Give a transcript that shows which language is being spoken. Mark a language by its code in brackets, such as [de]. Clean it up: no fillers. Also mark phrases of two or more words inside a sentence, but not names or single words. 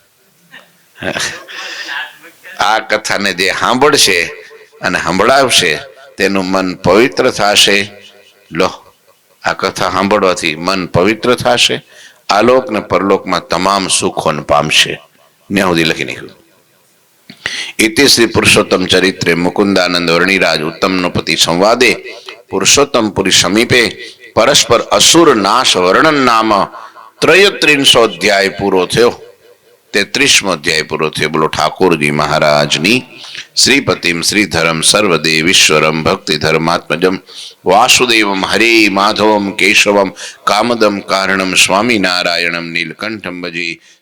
[gu] આ કથાને જે સાંભળશે અને સંભળાવશે તેનું મન પવિત્ર થશે. લો, આ કથા સાંભળવાથી મન પવિત્ર થશે, આલોક ને પરલોકમાં તમામ સુખોને પામશે. ત્યાં સુધી લખી નાખ્યું. [sa] इति श्री पुरुषोत्तम चरित्रे मुकुंदानंद वर्णिराज उत्तम नृपति संवादे पुरुषोत्तम पुरी समीपे परस्पर असुर नाश वर्णन नाम 33 अध्याय [gu] પૂરો થયો. 33મો અધ્યાય પૂરો થયો. બોલો ઠાકુરજી મહારાજની [sa] श्रीपतिम श्रीधरम सर्वदेवीश्वरम भक्ति धर्मात्मजम वासुदेवम हरे माधवम केशवम कामदम कारणम स्वामी नारायणम नीलकंठम भजे.